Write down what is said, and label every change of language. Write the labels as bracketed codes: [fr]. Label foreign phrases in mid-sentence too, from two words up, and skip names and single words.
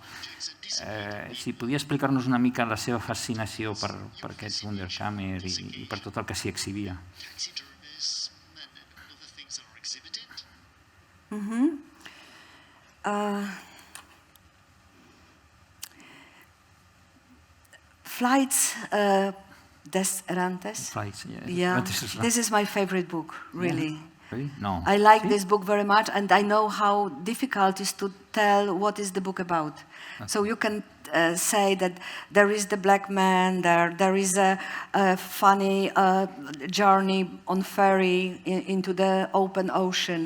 [ca] Si podia explicar-nos una mica la seva fascinació per aquests Wunderkammer i per tot el que s'hi exhibia. [en] Flights des Errantes. Yeah, this is my favorite book, really. Really? No. I like this book very much, and I know how difficult it is to tell what is the book about. Okay. So you can say that there is the black man, there is a funny journey on ferry into the open ocean.